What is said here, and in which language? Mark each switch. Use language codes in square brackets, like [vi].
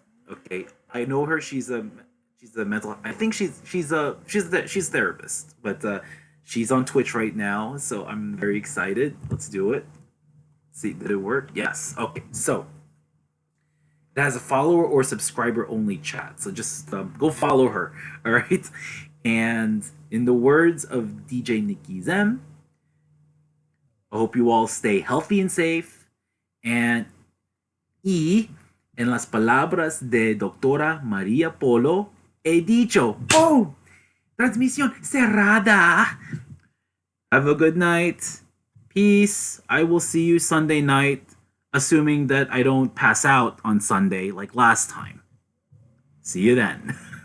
[en] Okay, I know her. She's a mental. I think she's a therapist, but she's on Twitch right now, so I'm very excited. Let's do it. See, did it work? Yes. Okay, so it has a follower or subscriber only chat. So just go follow her. All right. And in the words of DJ Nikki Zem, I hope you all stay healthy and safe. [es] And en las palabras de Doctora Maria Polo, he dicho, oh, transmisión cerrada. [en] Have a good night. Peace. I will see you Sunday night, assuming that I don't pass out on Sunday like last time. See you then.